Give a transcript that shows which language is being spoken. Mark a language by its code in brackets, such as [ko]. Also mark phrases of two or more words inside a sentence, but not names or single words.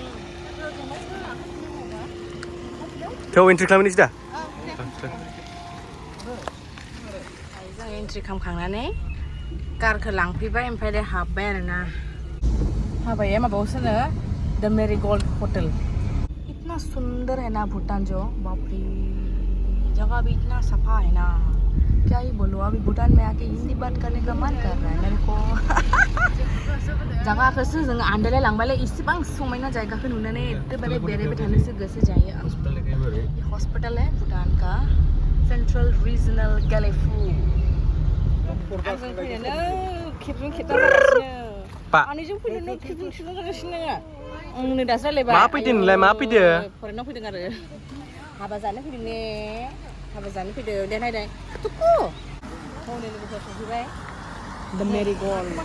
[brx] थेव एन्ट्रि खालामनोसै दा जों एन्ट्रि खालामखांनानै कारखौ लांफैबाय ओमफ्राय दा हाबबाय आरोना हाबाया माबायावसोनो [hi] द मेरीगोल्ड होटल इतना सुंदर है ना भूटान जो बाप रे जगह भी इतना सफा है ना क्या ही बोलो अभी भूटान में आके हिंदी बात करने का मन कर रहा है मेरे को [brx] जगहखौसो जों आन्दायलाय लांबायलै इसेबां समायना जायगाखौ नुनानै एकदमबारे बेरायबाय थानोसो गोसो जायो [hi] हॉस्पिटल है भूटान का [brx] सेंट्रल रीजनल गैलेफु आंजों फैनोनो खेबजों खेबथाम जागासिनो आनैजों फैनोनो खेबजों खेबथाम जागासिनो आंनो दासो रायलायबाय मा फैदों नोंलाय मा फैदों फरेनाव फैदों आरो हाबा जानो फैदों ने हाबा जानो फैदों दे नायदों तुकु हौवानि लोगोफोर सफैबाय द मेरीगोल्ड